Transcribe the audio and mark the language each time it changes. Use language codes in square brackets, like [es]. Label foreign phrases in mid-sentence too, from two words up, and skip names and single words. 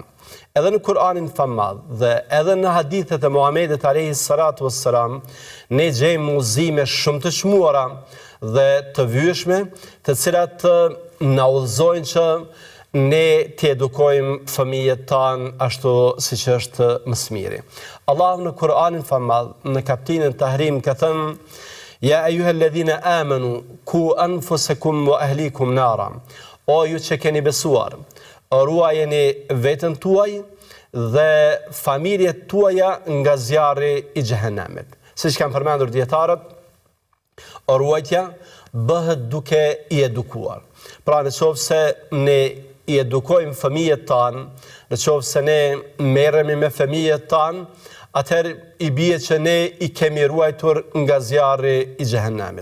[sq] Edhe në Kur'anin famad dhe edhe në hadithet e Muhamedit [ar] عليه الصلاة والسلام, [sq] ne gjejmë udhëzime shumë të çmuara dhe të vyeshme, të cilat na udhëzojnë që ne t'i edukojmë fëmijët tanë ashtu siç është më së miri. Allahu në Kur'anin famad, në kapitullin Tahrim, ka thënë: [ar] يا أيها الذين آمنوا قوا أنفسكم وأهليكم نارا. [sq] O ju që keni besuar, ruajeni veten tuaj dhe familjet tuaja nga zjarri i xhehenemit. Siç kanë përmendur dietarët, ruajtja bëhet duke i edukuar. Pra, nëse ne i edukojmë fëmijët tanë, nëse ne merremi me fëmijët tanë, atëherë i bie që ne i kemi ruajtur nga zjarri i xhehenamit.